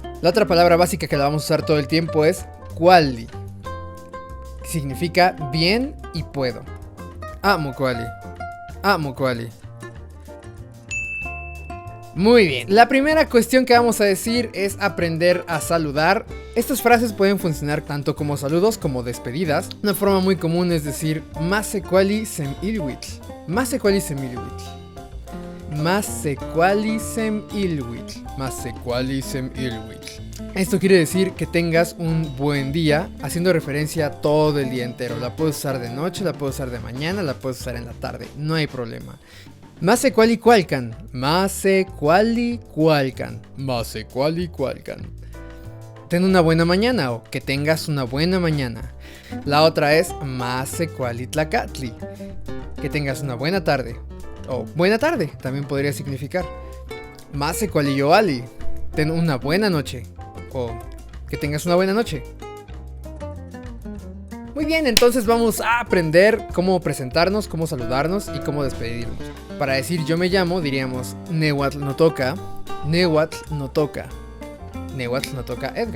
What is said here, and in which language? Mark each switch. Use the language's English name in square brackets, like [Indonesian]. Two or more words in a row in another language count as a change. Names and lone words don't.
[Spanish] La otra palabra básica que la vamos a usar todo el tiempo es kuali, que significa bien y puedo. [Nahuatl languages] Amo kuali, amo kuali. [Spanish] Muy bien, la primera cuestión que vamos a decir es aprender a saludar. Estas frases pueden funcionar tanto como saludos como despedidas. Una forma muy común es decir [Nahuatl languages] Masecuali sem ilhuitl, Masecuali sem ilhuitl, Masecuali sem ilhuitl, Masecuali sem ilhuitl. [Spanish] Esto quiere decir que tengas un buen día, haciendo referencia a todo el día entero. La puedes usar de noche, la puedes usar de mañana, la puedes usar en la tarde, no hay problema. [Nahuatl languages] Masecuali cualcan, Masecuali cualcan, Masecuali cualcan. [Spanish] Ten una buena mañana o que tengas una buena mañana. La otra es [Nahuatl languages] Masecuali tlacatli, [Spanish] que tengas una buena tarde. O buena tarde también podría significar. [Nahuatl languages] Masecuali yoali, [Spanish] ten una buena noche. O que tengas una buena noche. Muy bien, entonces vamos a aprender cómo presentarnos, cómo saludarnos y cómo despedirnos. Para decir yo me llamo diríamos [Nahuatl languages] Nehuatl no toca, Nehuatl no toca, Nehuatl no toca [Spanish] Edgar.